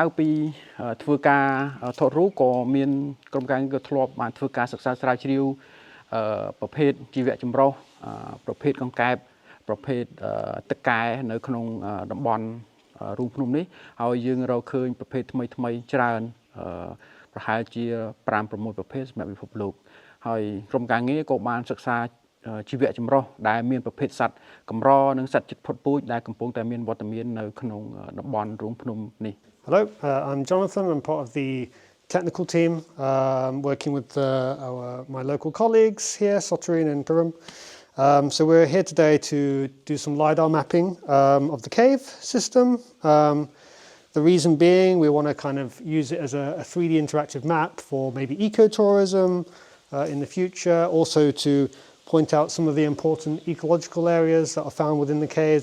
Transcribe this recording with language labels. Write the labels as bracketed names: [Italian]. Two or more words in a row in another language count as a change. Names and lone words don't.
[Khmer] ពីធ្វើការថតរូបក៏មានក្រុមការងារក៏ធ្លាប់បានធ្វើការសិក្សាស្រាវជ្រាវប្រភេទជីវៈចម្រុះប្រភេទកង្កែបប្រភេទទឹកកែនៅក្នុងតំបន់រូងភ្នំនេះហើយយើងរកឃើញប្រភេទថ្មីច្រើនប្រហែលជា 5-6 ប្រភេទសម្រាប់ពិភពលោកហើយក្រុមការងារក៏បានសិក្សាជីវៈចម្រុះដែលមានប្រភេទសត្វកម្រនិងសត្វជិតផុតពូជដែលកំពុងតែមានវត្តមាននៅក្នុងតំបន់រូងភ្នំនេះ [English] Hello, I'm Jonathan. I'm part of the technical team working with my local colleagues here, Soterine and Pirum. So we're here today to do some LiDAR mapping of the cave system. The reason being we want to kind of use it as a 3D interactive map for maybe ecotourism in the future, also to point out some of the important ecological areas that are found within the caves.